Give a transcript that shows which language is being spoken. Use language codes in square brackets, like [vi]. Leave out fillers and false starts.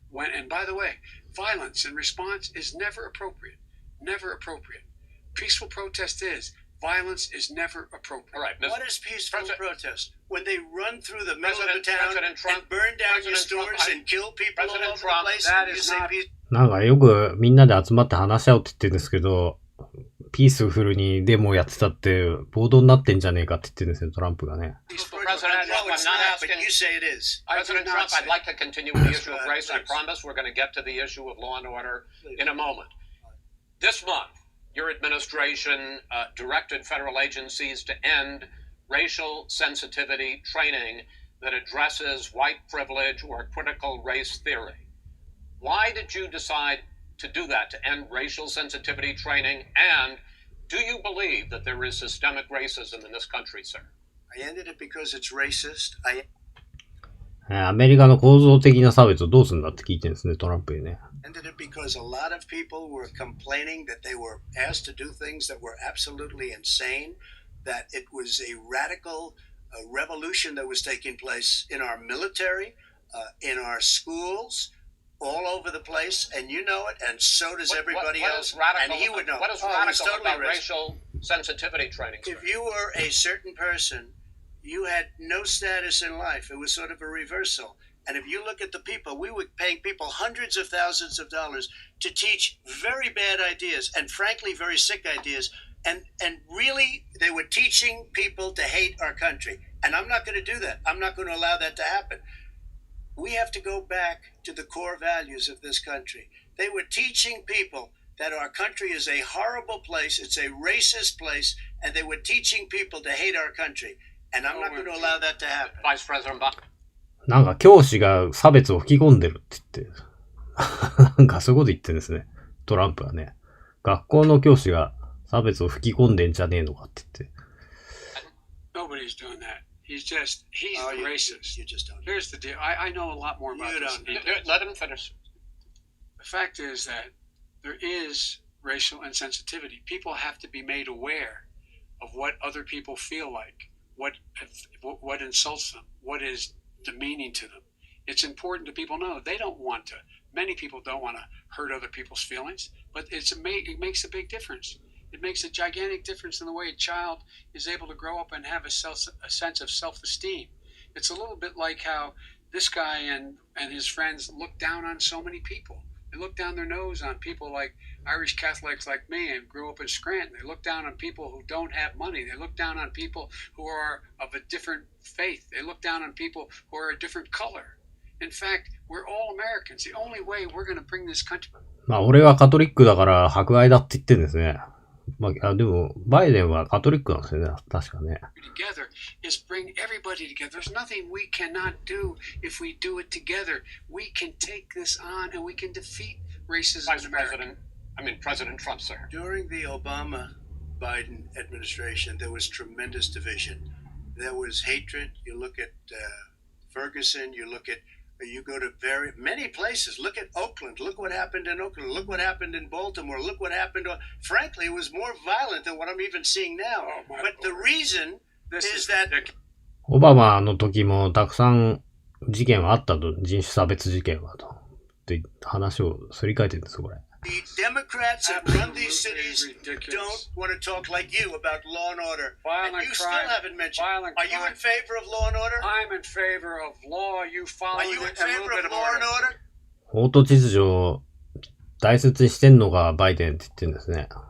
[en] And by the way, violence in response is never appropriate. Never appropriate. Peaceful protest is. Violence is never appropriate. All right, what is peaceful protest? When they run through the middle of the town and burn down your stores and kill people all over the place, that and you is say not... peace. [ja] なんかよくみんなで集まって話し合うって言ってるんですけど、ピースフルにデモをやってたって暴動になってんじゃねえかって言ってるんですよ、トランプがね。 [en] President Trump, I'm not asking. President Trump, I'd like to continue with the issue of race. I promise we're going to get to the issue of law and order in a moment. This month, your administration directed federal agencies to end racial sensitivity training that addresses white privilege or critical race theory. Why did you decide to do that, to end racial sensitivity training? And do you believe that there is systemic racism in this country, sir? I ended it because it's racist. [ja] アメリカの構造的な差別をどうするんだって聞いてるんですね、トランプにね。 [en] ended it because a lot of people were complaining that they were asked to do things that were absolutely insane, that it was a radical revolution that was taking place in our military, in our schools, all over the place, and you know it, and so does everybody else, and he would know. What is radical about racial sensitivity training, sir? If you were a certain person, you had no status in life. It was sort of a reversal. And if you look at the people, we were paying people hundreds of thousands of dollars to teach very bad ideas and frankly very sick ideas. And really, they were teaching people to hate our country. And I'm not going to do that. I'm not going to allow that to happen. We have to go back to the core values of this country. They were teaching people that our country is a horrible place, it's a racist place, and they were teaching people to hate our country. And I'm not going to allow that to happen. Vice President Biden. [ja] なんか教師が差別を吹き込んでるって言って、なんかそういうこと言ってるんですね。トランプはね。学校の教師が差別を吹き込んでんじゃねえのかって言って。 [en] Nobody's doing that. He's the racist. You just don't. Here's the deal. I know a lot more about this. Let him finish. The fact is that there is racial insensitivity. People have to be made aware of what other people feel like, what insults them, what is demeaning to them. It's important that people know they don't want to. Many people don't want to hurt other people's feelings, but it makes a big difference. It makes a gigantic difference in the way a child is able to grow up and have a sense of self-esteem. It's a little bit like how this guy and his friends look down on so many people. They look down their nose on people like Irish Catholics like me and grew up in Scranton. They look down on people who don't have money. They look down on people who are of a different faith. They look down on people who are a different color. In fact, we're all Americans. The only way we're going to bring this country... [ja] まあ俺はカトリックだから迫害だって言ってるんですね。まあ、でもバイデンはカトリックなんですよね。確かね。 [en] Together is bring everybody together. There's nothing we cannot do if we do it together. We can take this on and we can defeat racism in America. President Trump, sir. During the Obama-Biden administration, there was tremendous division. There was hatred. You look at Ferguson, you go to many places. Look at Oakland. Look what happened in Oakland. Look what happened in Baltimore. Look what happened. Frankly, it was more violent than what I'm even seeing now. But the reason is that... [ja] オバマの時もたくさん事件はあったと。人種差別事件はと。って話をすり替えてるんですよ、これ。 [en] The Democrats that run these cities don't want to talk like you about law and order. And you still haven't mentioned. Are you in favor of law and order? I'm in favor of law. You follow it. Are you in favor of law and order? [ja] 法と秩序を大切にしてんのがバイデンって言ってるんですね。